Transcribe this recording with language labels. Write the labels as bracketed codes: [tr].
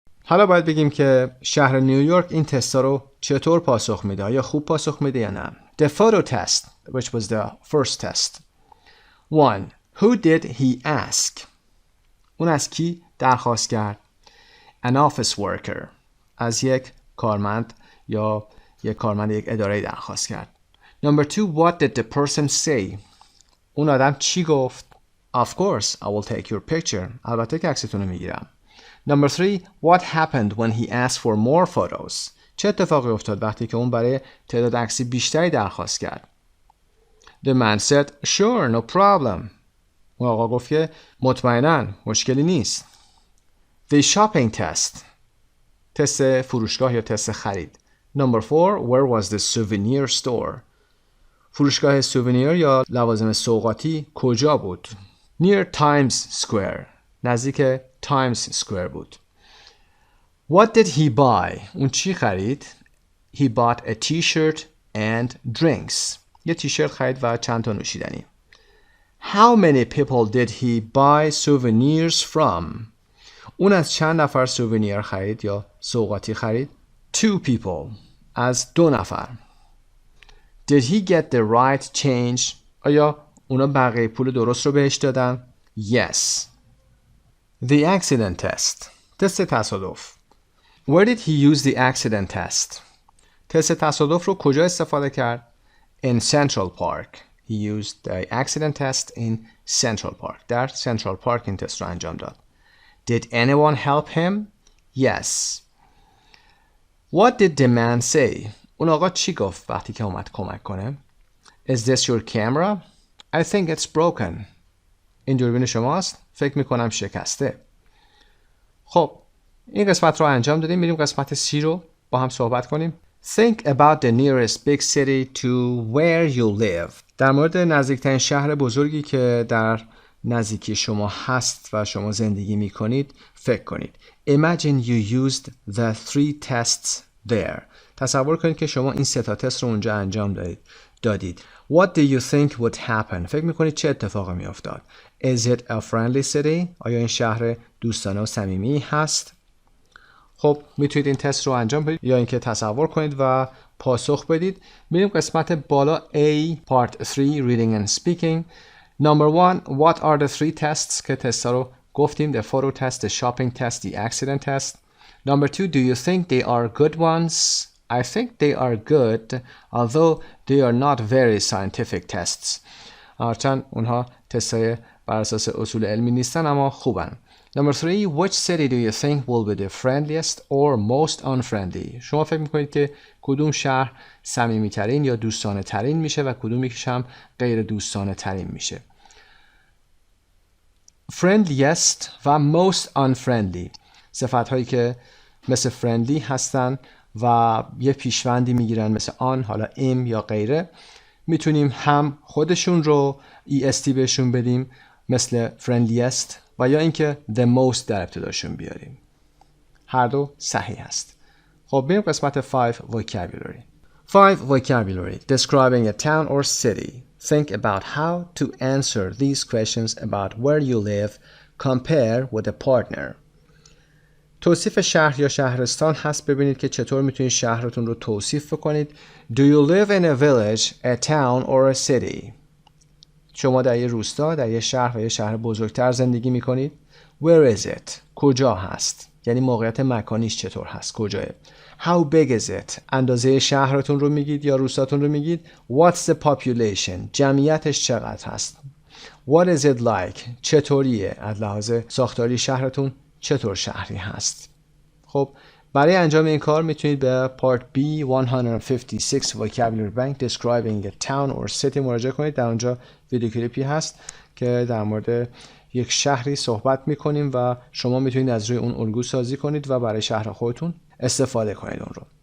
[fa] حالا باید بگیم که شهر نیویورک این تستا رو چطور پاسخ میده؟ آیا خوب پاسخ میده یا نه؟ [en] The photo test, which was the first test. 1. Who did he ask? [fa] اون از کی درخواست کرد؟ [en] An office worker. [fa] از یک کارمند یا یک کارمند یک اداره درخواست کرد. [en] Number 2. What did the person say? [fa] اون آدم چی گفت؟ [en] Of course, I will take your picture. [fa] البته که عکستون رو میگیرم. [en] Number 3. What happened when he asked for more photos? [fa] چه اتفاقی افتاد وقتی که اون برای تعداد عکسی بیشتری درخواست کرد؟ [en] The man said, sure, no problem. [fa] اون آقا گفت که مطمئناً مشکلی نیست. [en] The shopping test. [fa] تست فروشگاه یا تست خرید. [en] Number 4. Where was the souvenir store? [fa] فروشگاه سوونیر یا لوازم سوغاتی کجا بود؟ [en] Near Times Square. [fa] نزدیک تایمز سکوئر بود. [en] What did he buy? [fa] اون چی خرید؟ [en] He bought a t-shirt and drinks. [fa] یه تیشرت خرید و چند تا نوشیدنی. [en] How many people did he buy souvenirs from? [fa] اون از چند نفر سوونیر خرید یا سوغاتی خرید؟ [en] 2 people. [fa] از 2 نفر. [en] Did he get the right change? [fa] آیا اونا بقیه پول درست رو بهش دادن؟ [en] Yes. The accident test. [fa] تست تصادف. [en] Where did he use the accident test? [fa] تست تصادف رو کجا استفاده کرد؟ In Central Park. [en] He used the accident test in Central Park. [fa] در Central Park این تست رو انجام داد. [en] Did anyone help him? Yes. What did the man say? [fa] اون آقا چی گفت وقتی که اومد کمک کنه؟ [en] Is this your camera? I think it's broken. [fa] این دوربین شماست؟ فکر میکنم شکسته. خب این قسمت رو انجام دادیم. میریم قسمت C رو با هم صحبت کنیم. [en] Think about the nearest big city to where you live. [fa] در مورد نزدیکترین شهر بزرگی که در نزدیکی شما هست و شما زندگی میکنید فکر کنید. [en] Imagine you used the 3 tests there. [fa] تصور کنید که شما این 3 تا تست رو اونجا انجام دادید. [en] What do you think would happen? [fa] فکر میکنید چه اتفاقی میافتاد؟ [en] Is it a friendly city? [fa] آیا این شهر دوستانه و صمیمی هست؟ خب میتونید این تست رو انجام بدید یا اینکه تصور کنید و پاسخ بدید. میریم قسمت بالا A Part 3 Reading and Speaking. Number 1. [en] What are the 3 tests [fa] که تستا رو گفتیم؟ [en] The photo test, the shopping test, the accident test. Number 2. Do you think they are good ones? I think they are good, although they are not very scientific tests. [fa] هرچند اونها تستای بر اساس اصول علمی نیستن اما خوبن. [en] Number 3. Which city do you think will be the friendliest or most unfriendly? [fa] شما فکر میکنید که کدوم شهر صمیمی ترین یا دوستانه ترین میشه و کدوم یکیش هم غیر دوستانه ترین میشه؟ Friendliest و most unfriendly صفت هایی که مثل friendly هستن و یه پیشوندی میگیرن مثل آن، حالا ام یا غیره. میتونیم هم خودشون رو est بهشون بدیم مثل friendliest و یا اینکه the most در ابتداشون بیاریم. هر دو صحیح هست. خب بریم قسمت 5 vocabulary. [en] 5 vocabulary. Describing a town or city. Think about how to answer these questions about where you live. Compare with a partner. [fa] توصیف شهر یا شهرستان هست. ببینید که چطور میتونید شهرتون رو توصیف بکنید. [en] Do you live in a village, a town or a city? [fa] شما در یه روستا، در یه شهر و یه شهر بزرگتر زندگی میکنید. [en] Where is it? [fa] کجا هست؟ یعنی موقعیت مکانیش چطور هست؟ کجاه؟ [en] How big is it? [fa] اندازه شهرتون رو میگید یا روستاتون رو میگید. [en] What's the population? [fa] جمعیتش چقدر هست؟ [en] What is it like? [fa] چطوریه؟ از لحاظ ساختاری شهرتون چطور شهری هست؟ خب برای انجام این کار میتونید به [en] Part B 156 Vocabulary Bank Describing a Town or City [fa] مراجعه کنید. در اونجا ویدیو کلیپی هست که در مورد یک شهری صحبت میکنیم و شما میتونید از روی اون الگو سازی کنید و برای شهر خودتون استفاده کنید اون رو.